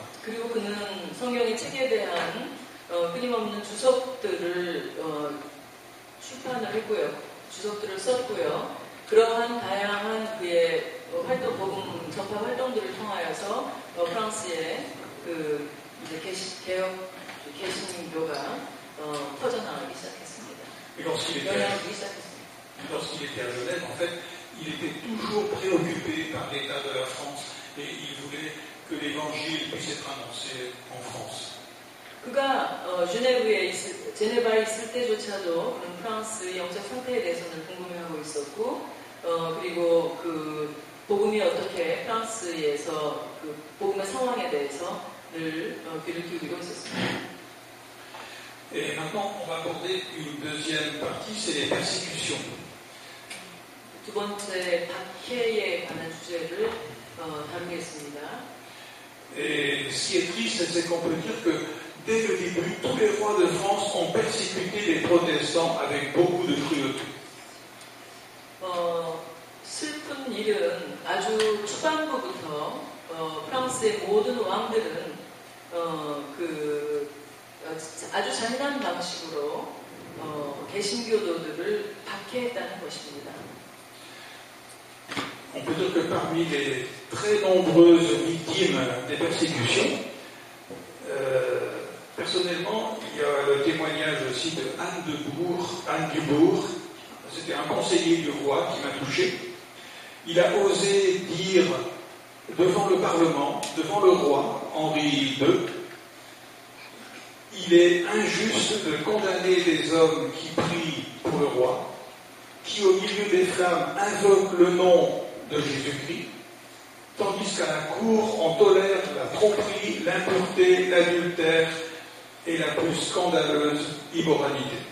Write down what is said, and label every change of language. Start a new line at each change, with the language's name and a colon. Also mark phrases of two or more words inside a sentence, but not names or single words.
Korean: 그리고 그는 성경의 책에 대한 끊임없는 주석들을 출판을 했고요. 주석들을 썼고요. 그러한 다양한 그의 복음 전파 활동들을 통하여서 프랑스의 그 이제 개신교가 퍼져나가기 시작했습니다. 영향하기 시작했습니다.
French: Lorsqu'il était à Genève, en fait, il était toujours préoccupé par l'état de la France et il voulait que l'évangile puisse être annoncé en France.
Korean: 그가 제네바에 있을 때조차도 그는 프랑스의 영적 상태에 대해서는 궁금해하고 있었고, 그리고 그 복음이 어떻게 프랑스에서 그 복음의 상황에 대해서 늘 귀를 기울이고 있었습니다.
French: Et maintenant, on va aborder une deuxième partie, c'est les persécutions.
Korean: 두 번째 박해에 관한 주제를 다루겠습니다.
French: Et ce qui est triste, c'est qu'on peut dire que dès le début, tous les rois de France ont persécuté les protestants avec beaucoup de cruauté.
Korean: 일은 아주 초반부부터 프랑스의 모든 왕들은 아주 잔인한 방식으로 개신교도들을 박해했다는 것입니다.
French: On peut dire que parmi les très nombreuses victimes des persécutions, personnellement, il y a le témoignage aussi de Anne Dubourg. C'était un conseiller du roi qui m'a touché. Il a osé dire devant le Parlement, devant le roi Henri II, il est injuste de condamner des hommes qui prient pour le roi, qui au milieu des flammes invoquent le nom de Jésus-Christ, tandis qu'à la cour on tolère la tromperie, l'impureté, l'adultère et la plus scandaleuse immoralité.